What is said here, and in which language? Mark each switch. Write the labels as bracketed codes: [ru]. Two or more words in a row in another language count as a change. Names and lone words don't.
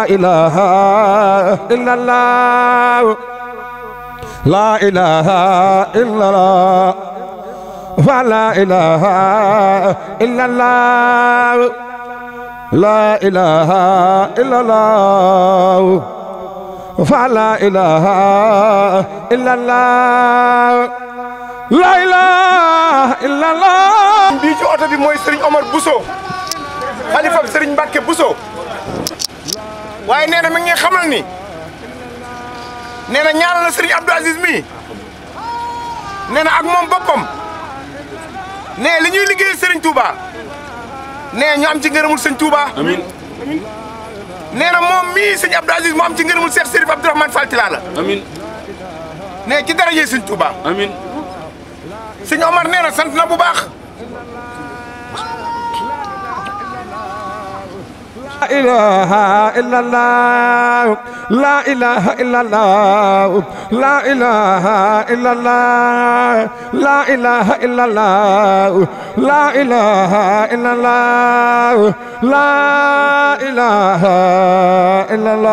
[ar] إله إلا الله لا إله إلا الله فلا إله إلا الله لا إله إلا الله فلا إله إلا الله لا إله إلا الله [wo] bii ci oto bi mooy Serigne Omar Bousso xalifa Serigne Mbacke Bousso waaye nee na mi ngi xamal ni nee na ñaanal na Serigne Abdou Aziz mi nee na ak moom boppam nee li ñuy liggéey Serigne Touba nee ñu am ci ngërëmul Serigne Touba amiin nee na moom mii Serigne Abdou Aziz mu am ci ngërëmul Cheikh Serif Abdourahmane Fall Tilala amiin nee ci daraje Serigne Touba amiin Serigne Omar nee na sant na bu baax [ar] لا إله إلا الله لا إله إلا الله لا إله إلا الله لا إله إلا الله لا إله إلا الله لا إله إلا